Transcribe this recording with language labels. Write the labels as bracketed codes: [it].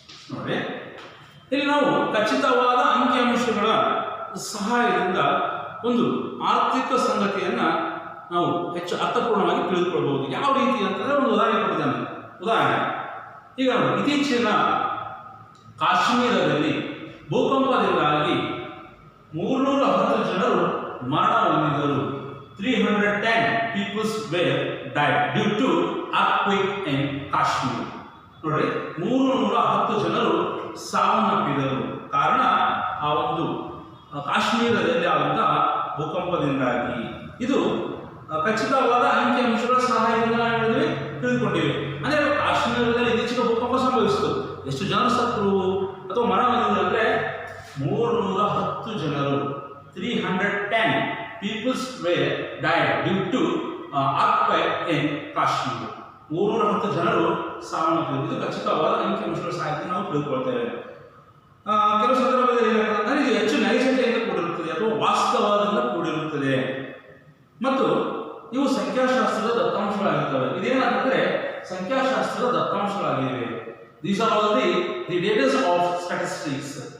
[kn] ನೋಡಿ, ಇಲ್ಲಿ ನಾವು ಖಚಿತವಾದ ಅಂಕಿಅಂಶಗಳ ಸಹಾಯದಿಂದ ಒಂದು ಆರ್ಥಿಕ ಸಂಗತಿಯನ್ನ ನಾವು ಹೆಚ್ಚು ಅರ್ಥಪೂರ್ಣವಾಗಿ ತಿಳಿದುಕೊಳ್ಳಬಹುದು. ಯಾವ ರೀತಿ ಅಂತಂದ್ರೆ ಒಂದು ಉದಾಹರಣೆ ಕೊಟ್ಟಿದ್ದಾನೆ. ಉದಾಹರಣೆ, ಈಗ ಇತ್ತೀಚಿನ ಕಾಶ್ಮೀರದಲ್ಲಿ ಭೂಕಂಪದಿಂದಾಗಿ 310 ಜನರು ಮರಣ ಹೊಂದಿದರು. [en] 310 people were died due to earthquake in Kashmir. [kn] ನೋಡಿ, 310 ಜನರು ಸಾವನ್ನಪ್ಪಿದರು. ಕಾರಣ ಆ ಒಂದು ಕಾಶ್ಮೀರದಲ್ಲಿ ಆದಂತಹ ಭೂಕಂಪದಿಂದಾಗಿ. ಇದು ಖಚಿತವಾದ ಅಂಕಿಅಂಶಗಳ ಸಹಾಯದಿಂದ ನಾವು ತಿಳಿದುಕೊಂಡಿವೆ. ಅಂದರೆ ಕಾಶ್ಮೀರದಲ್ಲಿ ಇತ್ತೀಚಿನ ಭೂಕಂಪ ಸಂಭವಿಸಿತು. ಎಷ್ಟು ಜನರು ಸತ್ರು ಅಥವಾ ಮರಣ ಹೊಂದಿದರು ಅಂದರೆ 310 ಜನರು. [en] 310 people were died due to earthquake in Kashmir. [kn] 310 ಜನರು ಸಾವನ್ನಪ್ಪಿದರು. ಇದು ಖಚಿತವಾದ ಅಂಕಿಅಂಶಗಳ ಸಹಾಯದಿಂದ ನಾವು ತಿಳಿದುಕೊಳ್ತೇವೆ. ಕೆಲವು ಸಂದರ್ಭದಲ್ಲಿ ಏನಾಗ್ತದೆ, ಇದು ಹೆಚ್ಚು ನೈಜತೆಯಿಂದ ಕೂಡಿರುತ್ತದೆ ಅಥವಾ ವಾಸ್ತವದಿಂದ ಕೂಡಿರುತ್ತದೆ ಮತ್ತು ಇವು ಸಂಖ್ಯಾಶಾಸ್ತ್ರದ ದತ್ತಾಂಶಗಳಾಗಿರ್ತವೆ. ಇದೇನಾಗ್ತದೆ, ಸಂಖ್ಯಾಶಾಸ್ತ್ರದ ದತ್ತಾಂಶಗಳಾಗಿವೆ. [en] These are all the datas of statistics.